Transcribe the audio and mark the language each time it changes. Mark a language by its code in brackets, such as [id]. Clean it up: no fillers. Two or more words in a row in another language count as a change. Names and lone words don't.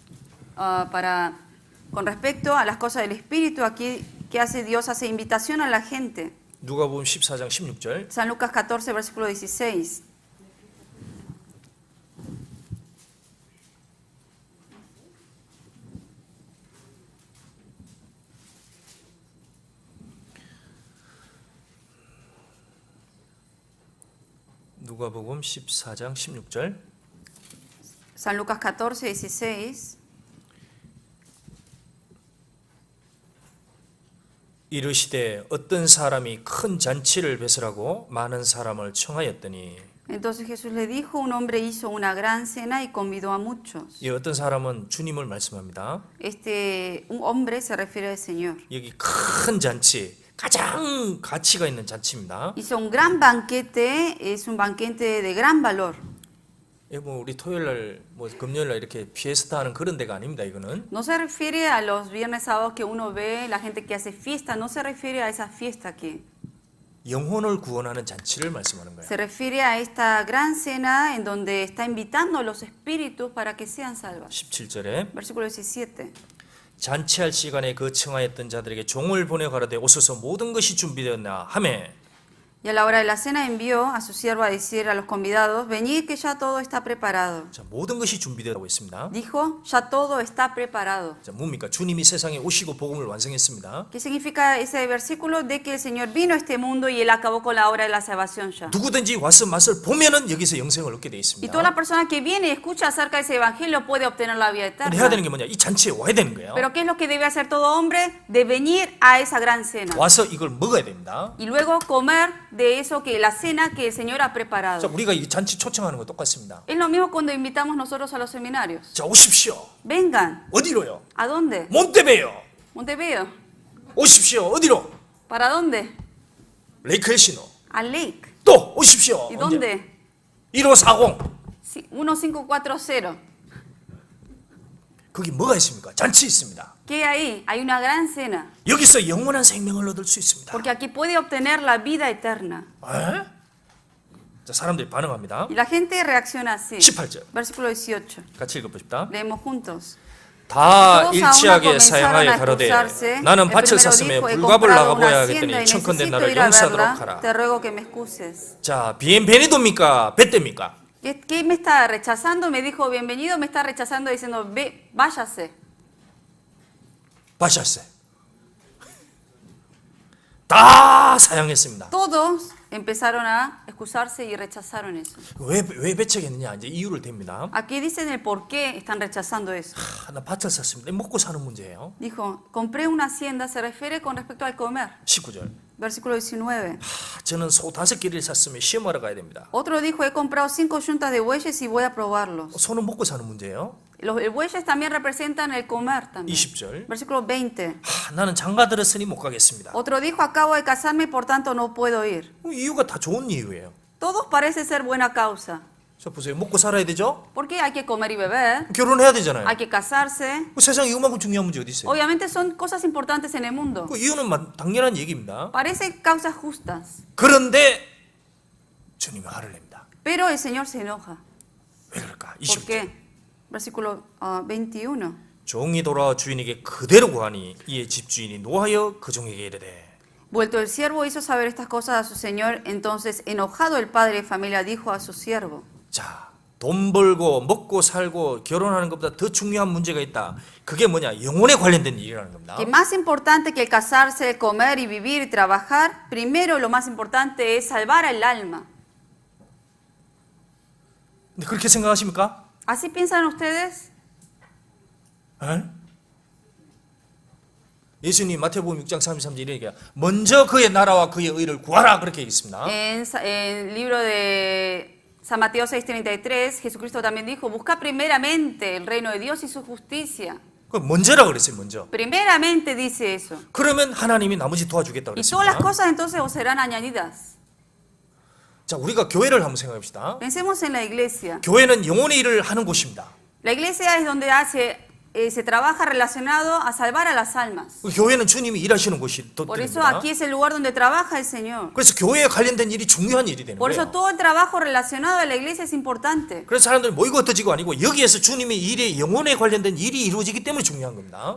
[es] Con respecto a las cosas del espíritu, aquí que hace Dios hace invitación a la gente. [ko] 누가복음 14장 16절. [es] San Lucas 14, versículo 16. [ko] 누가복음 14장 16절. [es] San Lucas 14, 16. [ko] 이르시되 어떤 사람이 큰 잔치를 베풀라고 많은 사람을 청하였더니 [es] Entonces Jesús le dijo, un hombre hizo una gran cena y convidó a muchos. [ko] 이 어떤 사람은 주님을 말씀합니다. [es] Un hombre se refiere al Señor. [ko] 여기 큰 잔치, 가장 가치가 있는 잔치입니다. [es] Hizo un gran banquete, es un banquete de gran valor. [ko] 뭐 우리 토요일 날, 뭐 금요일 날 이렇게 피에스타 하는 그런 데가 아닙니다. 이거는 [es] No se refiere a los viernes sábados que uno ve, la gente que hace fiesta, no se refiere a esa fiesta aquí. [ko] 영혼을 구원하는 잔치를 말씀하는 거예요. [es] Se refiere a esta gran cena en donde está invitando a los espíritus para que sean salvos. [ko] 17절에 [es] Versículo 17. [ko] 잔치할 시간에 그 청하였던 자들에게 종을 보내 가라되 오소서 모든 것이 준비되었나 하매 [es] Y a la hora de la cena envió a su siervo a decir a los convidados, venid que ya todo está preparado. [ko] 자, 모든 것이 준비되었다고 했습니다. [es] Dijo, ya todo está preparado. [ko] 자, 뭡니까? 주님이 세상에 오시고 복음을 완성했습니다. [es] ¿Qué significa ese versículo? De que el Señor vino a este mundo y Él acabó con la obra de la salvación ya. [ko] 누구든지 와서 맛을 보면은 여기서 영생을 얻게 돼 [es] Y [ko] 있습니다. [es] toda la persona que viene y escucha acerca de ese evangelio puede obtener la vida [ko] 근데 해야 [es] eterna. [ko] 되는 게 뭐냐? 이 잔치에 와야 되는 거예요. [es] Pero ¿qué es lo que debe hacer todo hombre? De venir a esa gran cena. [ko] 와서 이걸 먹어야 됩니다. [es] Y luego comer de eso que la cena que el Señor ha [ko] 자, [es] preparado. [ko] 우리가 이 잔치 초청하는 거 똑같습니다. [es] Es lo mismo cuando invitamos nosotros a los seminarios. [ko] 자, 오십시오. [es] Vengan. [ko] 어디로요? [es] ¿A dónde? [ko] 몬테베요. [es] Monteveo. [ko] 오십시오. 어디로? [es] ¿Para dónde? [ko] 레이크 엘시노. [es] Al Lake. [ko] 또 오십시오. [es] ¿Y [ko] 언제? [es] dónde? [ko] 1540. [es] 1540. [ko] 거기 뭐가 있습니까? 잔치 있습니다. [es] ¿Qué hay ahí? Hay una gran cena. [ko] 여기서 영원한 생명을 얻을 수 있습니다. [es] Porque aquí puede obtener la vida eterna. [ko] 에? 자, 사람들이 반응합니다. [es] Y la gente reacciona así. [ko] 18절. [es] Versículo 18. [ko] 같이 읽어보십시다. [es] Leemos juntos. [ko] 다 [es] Todos a una [ko] 일치하게 [es] comenzaron [ko] 사양하여 [es] a [ko] 가로되 [es] excusarse. [ko] 나는 [es] El [ko] 밭을 [es] primero [ko] 샀으며 [es] dijo, he [ko] 불갑을 [es] comprado [ko] 나가보야 [es] una [ko] 하겠더니 [es] hacienda y [ko] 청컨대 [es] necesito [ko] 나를 [es] ir a [ko] 용서하도록 [es] verla. [ko] 하라. [es] Te ruego que me excuses. [ko] 자, 비엔베니도입니까? 벳대입니까? [es] ¿Qué me está rechazando? Me dijo bienvenido, me está rechazando diciendo váyase. [ko] 바샤세. 다 사양했습니다. [es] Todos empezaron a excusarse y rechazaron eso. [ko] 왜 배척했느냐? 이제 이유를 댑니다. [es] Aquí dicen el por qué están rechazando eso. [ko] 나 밭을 샀습니다. 먹고 사는 문제예요. [es] Dijo, compré una hacienda, se refiere con respecto al comer. [ko] 19절. [es] Versículo 19. [ko] 저는 소 5개를 샀으면 시험하러 가야 됩니다. [es] Otro dijo, he comprado 5 yuntas de bueyes y voy a probarlos. [ko] 소는 먹고 사는 문제예요. [es] Los bueyes también representan el comer también. [ko] 20절. [es] Versículo 20. [ko] 나는 장가 들었으니 못 가겠습니다. [es] Otro dijo, acabo de casarme y por tanto no puedo ir. [ko] 이유가 다 좋은 이유예요. [es] Todos parece ser buena causa. [ko] 자 보세요. 먹고 살아야 되죠? [es] Porque hay que comer y beber, [ko] 결혼해야 되잖아요. [es] hay que casarse. [ko] 세상에 이만큼 중요한 문제 어디 있어요? [es] Obviamente son cosas importantes en el mundo. [ko] 그 이유는 당연한 얘기입니다. [es] Parece causas justas. [ko] 그런데 주님이 화를 냅니다. [es] Pero el Señor se enoja. [ko] 왜 그럴까? [es] ¿Por [ko] 20절. [es] qué? Versículo 21. [ko] 종이 돌아와 주인에게 그대로 구하니 이에 집주인이 노하여 그 종에게 이르되 [es] Vuelto el siervo hizo saber estas cosas a su señor, entonces enojado el padre de familia dijo a su siervo. [ko] 자, 돈 벌고 먹고 살고 결혼하는 것보다 더 중요한 문제가 있다. 그게 뭐냐? 영혼에 관련된 일이라는 겁니다. [es] Que más importante que el casarse, el comer y vivir y trabajar, primero lo más importante es salvar el alma. [ko] 근데 그렇게 생각하십니까? [es] ¿Así piensan ustedes? [ko] 에? 예수님 마태복음 6장 33절 이렇게 먼저 그의 나라와 그의 의를 구하라 그렇게 얘기했습니다. [es] En el libro de San Mateo 6:33, Jesucristo también dijo, busca primeramente el reino de Dios y su justicia. [ko] 그 먼저라 그랬어요. 먼저. [es] Primeramente dice eso. [ko] 그러면 하나님이 나머지 도와주겠다 [es] Y todas las [ko] 그랬습니다. [es] cosas entonces os serán añadidas. [ko] 자, 우리가 교회를 한번 생각해 봅시다. [es] Pensemos en la iglesia. [ko] 교회는 영혼의 일을 하는 곳입니다. [es] La iglesia es donde se trabaja relacionado a salvar a las almas. [ko] 그 교회는 주님이 일하시는 곳이 또 [es] Por eso [ko] 됩니다. [es] aquí es el lugar donde trabaja el Señor. [ko] 그래서 교회에 관련된 일이 중요한 일이 되는 [es] Por eso [ko] 거예요. [es] todo el trabajo relacionado a la iglesia es importante. [ko] 그래서 사람들이 모이고 흩어지고 아니고 여기에서 주님의 일에 영혼에 관련된 일이 이루어지기 때문에 중요한 겁니다.